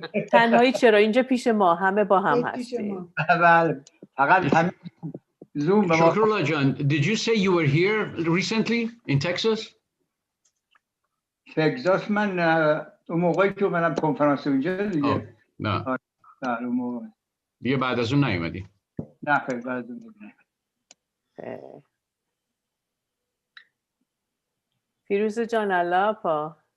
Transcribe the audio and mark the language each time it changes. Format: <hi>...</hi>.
<fa>تنهایی چرا؟ اینجا پیش ما همه با هم هستیم. بله. فقط همین زوم به ما.</fa> <en>Shakrullah John, did you say you were here recently in Texas?</en> <fa>تگزاس من اون موقعی که منم کنفرانس اونجا دیگه. نه. نه اون موقع. دیگه بعد از اون نیومدی؟ نه خیلی بعد از اون نیومدی. فیروزه جان الله پا.</fa>